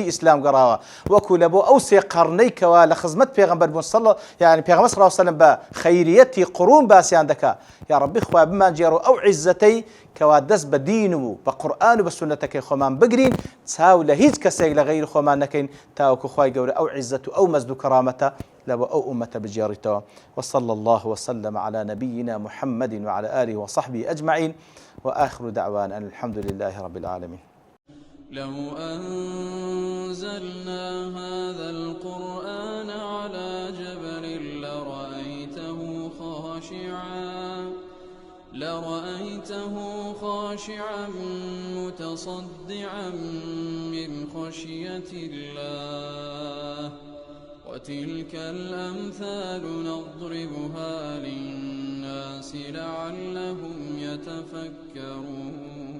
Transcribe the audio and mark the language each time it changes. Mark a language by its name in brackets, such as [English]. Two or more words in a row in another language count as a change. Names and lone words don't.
[Central Kurdish] ئیسلام گەڕاوە وەکو لە بۆ ئەو سێ قەرنەی کەوا لە خزمەت پێغەمبەر بوون يعني پێغەمبەر [Arabic] صلی الله عليه وسلم [Central Kurdish] بە خەیریەتی قڕون باسییان دەکا یا ڕەبی خوا بمانجێڕەوە ئەو عیزەتەی کەوا دەست بە دین و بە قورئان و بە سونەتەکەی خۆمان بگرین چاو لە هیچ کەسێک لە غەیری خۆمان نەکەین تاوەکو خوای گەورە ئەو عیزەت و ئەو مەجد و کەرامەتە لبو أو أمة بجارته [Arabic] وصلى الله وسلم على نبينا محمد وعلى آله وصحبه أجمعين وآخر دعوانا أن الحمد لله رب العالمين. لو أنزلنا هذا القرآن على جبل لرأيته خاشعا متصدعا من خشية الله وتلك الأمثال نضربها للناس لعلهم يتفكرون